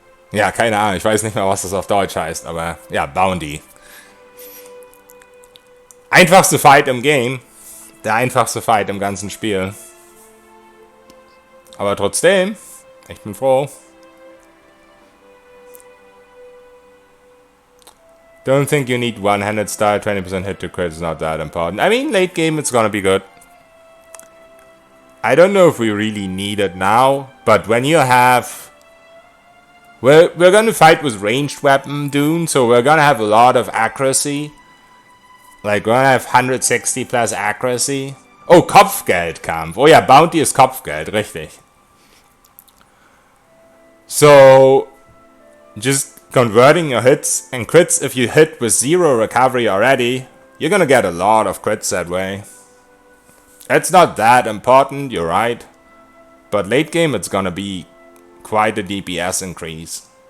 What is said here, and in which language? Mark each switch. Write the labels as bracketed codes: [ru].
[de] Ja, keine Ahnung, ich weiß nicht mehr, was das auf Deutsch heißt, aber ja, Bounty. Einfachste Fight im Game. Der einfachste Fight im ganzen Spiel. Aber trotzdem, ich bin froh. [en] Don't think you need one-handed style, 20% hit to crit is not that important. I mean, late game it's gonna be good. I don't know if we really need it now, but when you have... We're gonna fight with ranged weapon Dune, so we're gonna have a lot of accuracy. Like, we're gonna have 160 plus accuracy. [de] Oh, Kopfgeldkampf. Oh ja, Bounty ist Kopfgeld, richtig. [en] So, just converting your hits and crits, if you hit with 0 recovery already, you're gonna get a lot of crits that way. It's not that important, you're right. But late game it's gonna be quite a DPS increase.